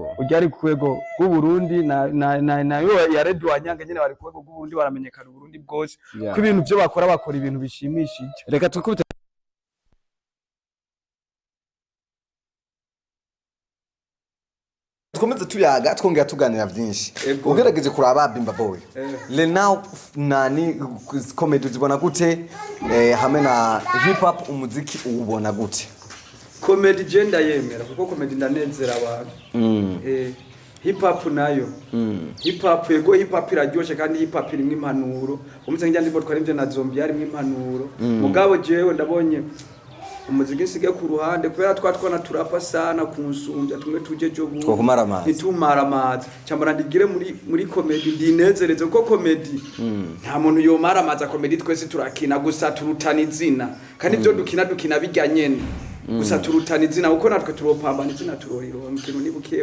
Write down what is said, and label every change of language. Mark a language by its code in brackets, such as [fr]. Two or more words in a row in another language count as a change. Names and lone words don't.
[rn] Ujyari kwego bw'u Burundi na yo ya Radio Wanyange nyene bari kwego bw'u Burundi baramenyekana Burundi bwose. Ko ibintu byo bakora ibintu bishimishije. Reka tukubite twomeze tuyaga twongera tuganira byinshi. Ugerageje kuraba Bimba Boy. Now nani comedy zibona gute hamwe na hip hop umuziki ubona gute? Comedy genda yemera kuko comedy ndanezera abantu. Hip hop nayo. Hip hop yego hip hop iraryoshe kandi hip hop irimo impanuro. Umutse njya ndimo twari na zombie yarimo impanuro. Mugabo jewe ndabonye umuziki sige ku ruhande kubera twatwana turapa sana kunsumbya tumwe tuje jo bu nitumara amazi cyambara ndigire muri comedy ndinezereze ko comedy nta muntu yomara amazi comedy twese turakina gusa turutana izina kandi byo dukina bijya nyene gusa turutana izina uko natwe turopambana izina turoriro ikintu ni buke.